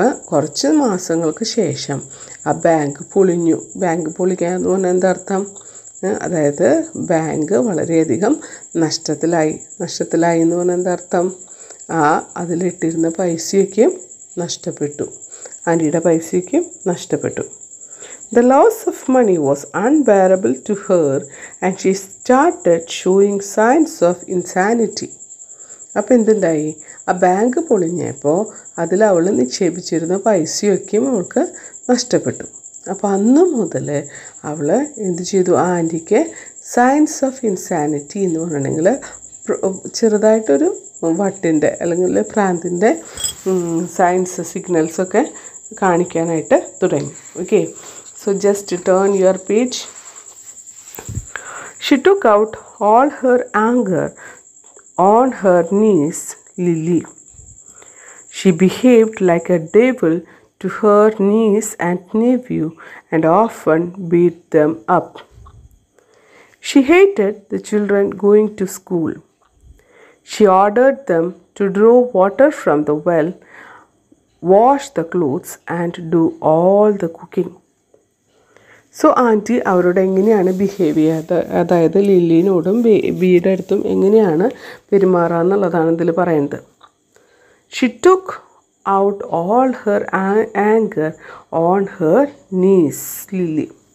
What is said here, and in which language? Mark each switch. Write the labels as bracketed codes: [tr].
[ml] കുറച്ച് മാസങ്ങൾക്ക് ശേഷം ആ ബാങ്ക് പൊളിഞ്ഞു. ബാങ്ക് പൊളിക്കുക എന്ന് പറഞ്ഞാൽ എന്താ അർത്ഥം? അതായത് ബാങ്ക് വളരെയധികം നഷ്ടത്തിലായി എന്ന് പറഞ്ഞാൽ എന്താ അർത്ഥം? അതിലിട്ടിരുന്ന പൈസയൊക്കെ നഷ്ടപ്പെട്ടു. ആൻറ്റിയുടെ പൈസയ്ക്ക് നഷ്ടപ്പെട്ടു. [en] The loss of money was unbearable to her and she started showing signs of insanity. [ml] അപ്പോൾ എന്തുണ്ടായി, ആ ബാങ്ക് പൊളിഞ്ഞപ്പോൾ അതിൽ അവൾ നിക്ഷേപിച്ചിരുന്ന പൈസയൊക്കെയും അവൾക്ക് നഷ്ടപ്പെട്ടു. അപ്പോൾ അന്ന് മുതൽ അവൾ എന്ത് ചെയ്തു, ആ ആൻറ്റിക്ക് [en] science of insanity [ml] എന്ന് പറഞ്ഞിട്ടുണ്ടെങ്കിൽ ചെറുതായിട്ടൊരു വട്ടിൻ്റെ അല്ലെങ്കിൽ ഭ്രാന്തിൻ്റെ സയൻസ് സിഗ്നൽസൊക്കെ കാണിക്കാനായിട്ട് തുടങ്ങി. [en] Okay, so just turn your page. She took out all her anger on her niece Lily. She behaved like a devil to her niece and nephew and often beat them up. She hated the children going to school. She ordered them to draw water from the well, wash the clothes and do all the cooking. [ml] So anti അവരോട് എങ്ങനെയാണ് behave ചെയ്യാതെ, അതായത് ലില്ലിനോടും ബിയുടെ അടുത്തും എങ്ങനെയാണ് പെരുമാറുക എന്നുള്ളതാണ് ഇതിൽ പറയുന്നത്. [en] She took out all her anger on her niece Lily.